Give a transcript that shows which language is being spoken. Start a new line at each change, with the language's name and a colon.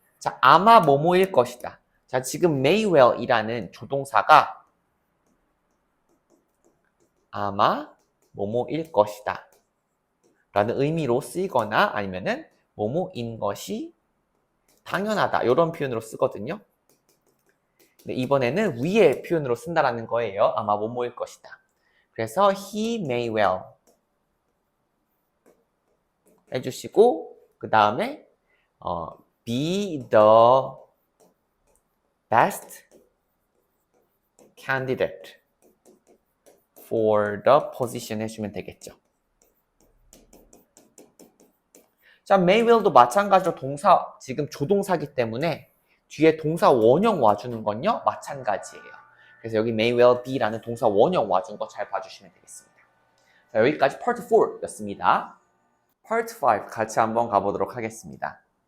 Korean: 자, 아마 뭐뭐일 것이다. 자, 지금 may well이라는 조동사가 아마 뭐뭐일 것이다 라는 의미로 쓰이거나 아니면은 뭐뭐인 것이 당연하다 이런 표현으로 쓰거든요. 근데 이번에는 위의 표현으로 쓴다라는 거예요. 아마 뭐뭐일 것이다. 그래서
English: he may well
Korean: 해주시고 그 다음에
English: be the best candidate for the position
Korean: 해주면 되겠죠. 자, may will도 마찬가지로 동사, 지금 조동사기 때문에 뒤에 동사 원형 와주는 건요, 마찬가지예요. 그래서 여기 may well be라는 동사 원형 와준 거 잘 봐주시면 되겠습니다. 자, 여기까지 part 4였습니다. part 5 같이 한번 가보도록 하겠습니다.